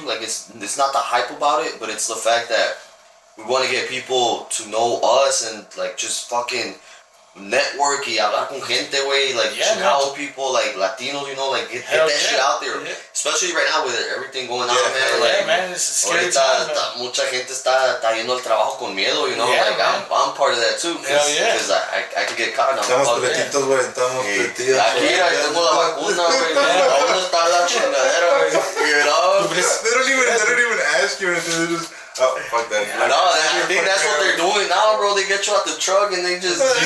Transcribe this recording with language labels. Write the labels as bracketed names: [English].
[English] Like it's not the hype about it, but it's the fact that we want to get people to know us and like just fucking network [Spanish] y hablar con gente, güey, [English] like Chicago people, like Latinos, you know, like get that shit out there. Especially right now with everything going on, man. Like, man, it's a scary time, man. [Spanish] Mucha gente está yendo al trabajo con miedo, [English] you know. Like I'm part of that too, because I could get caught. [Spanish] Estamos pretitos, güey, estamos pretitos. Aquí tengo la vacuna, güey. Aún está la chingadera, güey. [English] You know. They don't even ask you anything. They just. Oh, fuck that. No, I think that's what they're doing now, bro. They get you out the truck and they just.